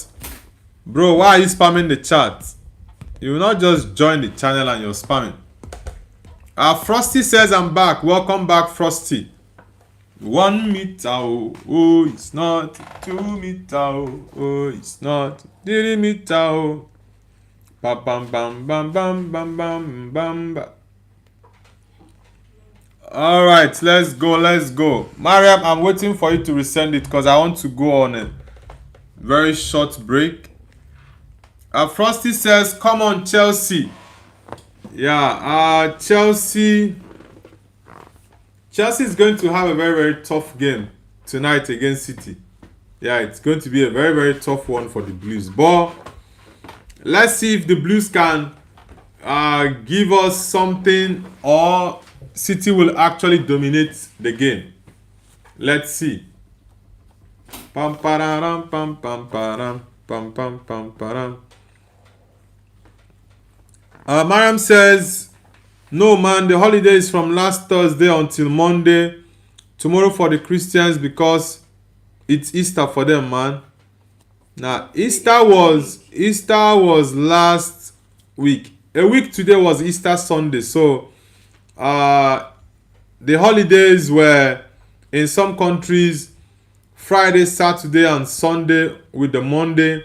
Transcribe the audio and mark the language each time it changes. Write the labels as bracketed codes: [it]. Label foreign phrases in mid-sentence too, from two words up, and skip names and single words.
[en] Bro, why are you spamming the chat? You will not just join the channel and you're spamming. Frosty says I'm back. Welcome back, Frosty. 1 meter, oh, it's not 2 meter, oh, it's not 3 meter, oh. Bam, bam, bam, bam, bam, bam, bam, bam, bam. All right, let's go, let's go. Mariam, I'm waiting for you to resend it because I want to go on a very short break. Frosty says, come on, Chelsea. Yeah, Chelsea is going to have a very, very tough game tonight against City. Yeah, it's going to be a very, very tough one for the Blues. But let's see if the Blues can give us something or City will actually dominate the game. Let's see. Pam pararam pam pam param pam pam pam param. Mariam says, no man, the holiday is from last Thursday until Monday. Tomorrow for the Christians because it's Easter for them, man. Now Easter was last week. A week today was Easter Sunday. So the holidays were in some countries Friday, Saturday, and Sunday with the Monday.